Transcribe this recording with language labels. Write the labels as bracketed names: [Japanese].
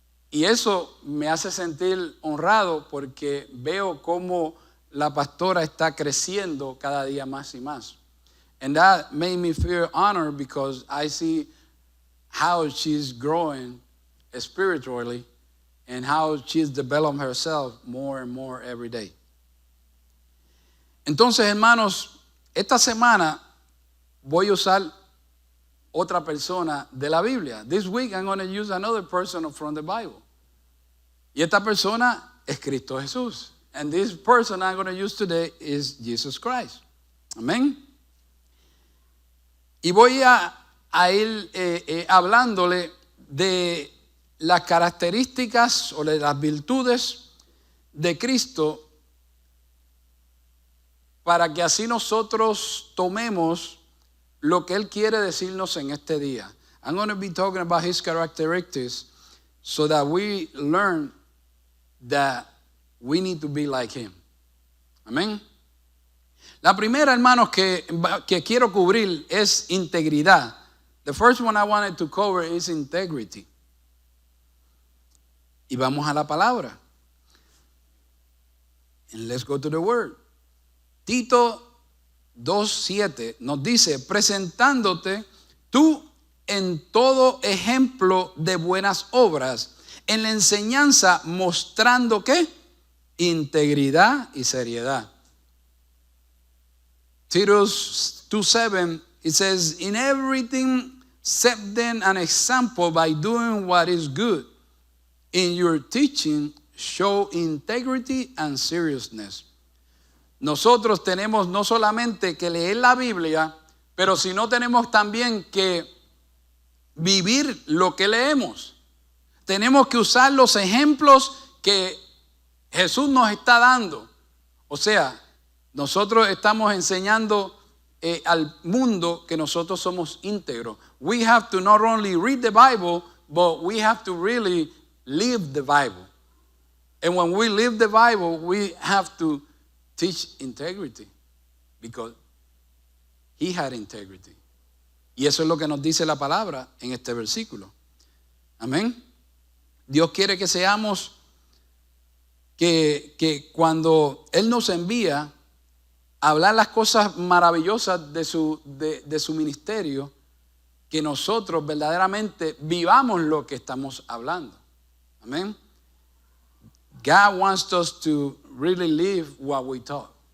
[Spanish] Y eso me hace sentir honrado porque veo cómo la pastora está creciendo cada día más y más. [English] And that made me feel honored because I see how she's growing spiritually and how she's developing herself more and more every day. [Spanish] Entonces, hermanos, esta semana voy a usar otra persona de la Biblia. [English] This week I'm going to use another person from the Bible. [Spanish] Y esta persona es Cristo Jesús. [English] And this person I'm going to use today is Jesus Christ. [Spanish] Amén. Y voy a ir hablándole de las características o de las virtudes de Cristo para que así nosotros tomemos lo que Él quiere decirnos en este día. [English] I'm going to be talking about His characteristics so that we learn that we need to be like Him. [Spanish] Amén. La primera, hermanos, que quiero cubrir es integridad. [English] The first one I wanted to cover is integrity. [Spanish] Y vamos a la palabra. [English] And let's go to the word. [Spanish] Tito 2:7 nos dice, presentándote tú en todo ejemplo de buenas obras, en la enseñanza mostrando ¿qué? Integridad y seriedad. [English] Titus 2:7, it says, in everything Set them an example by doing what is good. In your teaching, show integrity and seriousness. [Spanish] Nosotros tenemos no solamente que leer la Biblia, pero sino tenemos también que vivir lo que leemos. Tenemos que usar los ejemplos que Jesús nos está dando. O sea, nosotros estamos enseñando al mundo que nosotros somos íntegros. [English] We have to not only read the Bible, but we have to really live the Bible. And when we live the Bible, we have to teach integrity, because he had integrity. [Spanish] Y eso es lo que nos dice la palabra en este versículo. Amén. Dios quiere que seamos, que cuando Él nos envía a hablar las cosas maravillosas de su ministerio, que nosotros verdaderamente vivamos lo que estamos hablando. Amén. [English] God wants us to really live what we taught.